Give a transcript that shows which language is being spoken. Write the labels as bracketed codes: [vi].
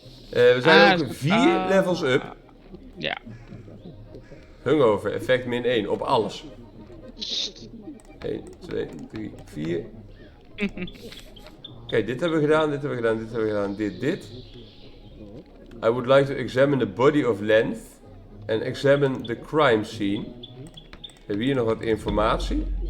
[nl] We zijn ook 4 levels up. Ja. Hungover, effect -1 op alles. 1, 2, 3, 4. Oké, dit hebben we gedaan, dit hebben we gedaan, dit hebben we gedaan, dit. [en] I would like to examine the body of Lenz and examine the crime scene. [nl] We hebben hier nog wat informatie.